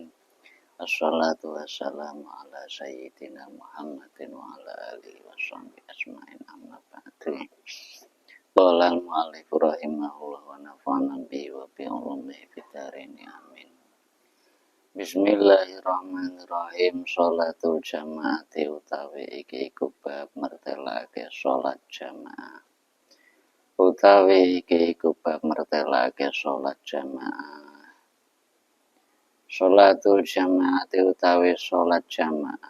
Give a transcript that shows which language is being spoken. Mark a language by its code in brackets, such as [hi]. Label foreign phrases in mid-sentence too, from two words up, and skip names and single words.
[ar] والصلاة والسلام على سيدنا محمد وعلى آله وصحبه أجمعين أما بعد. قال المؤلف رحمه الله ونفعنا به وبعلومه في الدارين آمين. بسم الله الرحمن الرحيم. صلاة الجماعة [jv] utawi iki iku bab mertelake sholat jamaah. Utawi iki iku bab mertelake sholat jamaah. [ar] صلاة الجماعة [jv] utawi sholat jamaah.